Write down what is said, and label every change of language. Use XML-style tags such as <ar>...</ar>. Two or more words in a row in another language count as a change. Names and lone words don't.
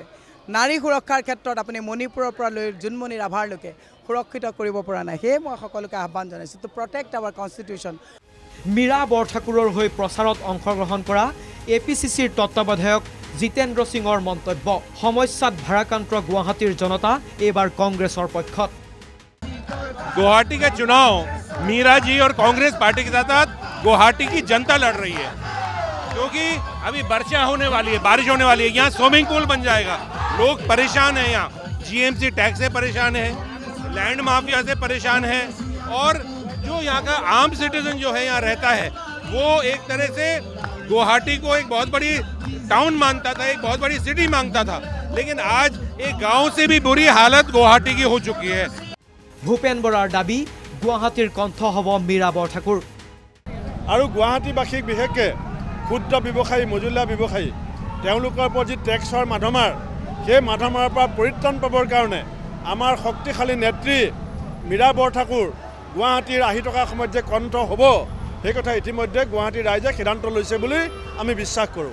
<as>নাৰী সুৰক্ষাৰ ক্ষেত্ৰত আপুনি মণিপুৰৰ পৰা লৈ জোনমণি ৰাভাৰলৈকে সুৰক্ষিত কৰিব পৰা নাই। সেয়ে মই সকলোকে আহ্বান জনাইছোঁ</as> <en>to protect our constitution.</en> <as>মীৰা বৰঠাকুৰৰ হৈ প্ৰচাৰত অংশগ্ৰহণ কৰা APCCৰ তত্ত্বাৱধায়ক জিতেন্দ্ৰ সিঙৰ মন্তব্য। সমস্যাত ভাৰাক্ৰান্ত গুৱাহাটীৰ জনতা এইবাৰ কংগ্ৰেছৰ পক্ষত।</as> <hi>गुवाहाटी का चुनाव मीरा जी और कांग्रेस पार्टी के साथ गुवाहाटी की जनता लड़ रही है, क्योंकि अभी वर्षा होने वाली है, बारिश होने वाली है, यहाँ स्विमिंग पूल बन जाएगा। लोग परेशान हैं, यहाँ GMC टैक्स से परेशान है, लैंड माफिया से परेशान है, और जो यहाँ का आम सिटीजन जो है यहाँ रहता है वो एक तरह से गुवाहाटी को एक बहुत बड़ी टाउन मानता था, एक बहुत बड़ी सिटी मांगता था, लेकिन आज एक गाँव से भी बुरी हालत गुवाहाटी की हो चुकी है।</hi> <as>ভূপেন বৰাৰ দাবী গুৱাহাটীৰ কণ্ঠ হ'ব মীৰা বৰঠাকুৰ। আৰু গুৱাহাটীবাসীক বিশেষকৈ ক্ষুদ্ৰ ব্যৱসায়ী, মজলীয়া ব্যৱসায়ী, তেওঁলোকৰ ওপৰত যি টেক্সৰ মাধমাৰ, সেই মাধমাৰৰ পৰা পৰিত্ৰাণ পাবৰ কাৰণে আমাৰ শক্তিশালী নেত্ৰী মীৰা বৰঠাকুৰ গুৱাহাটীৰ আহি থকা সময়ত যে কণ্ঠ হ'ব, সেই কথা ইতিমধ্যে গুৱাহাটীৰ ৰাইজে সিদ্ধান্ত লৈছে বুলি আমি বিশ্বাস কৰোঁ।</as>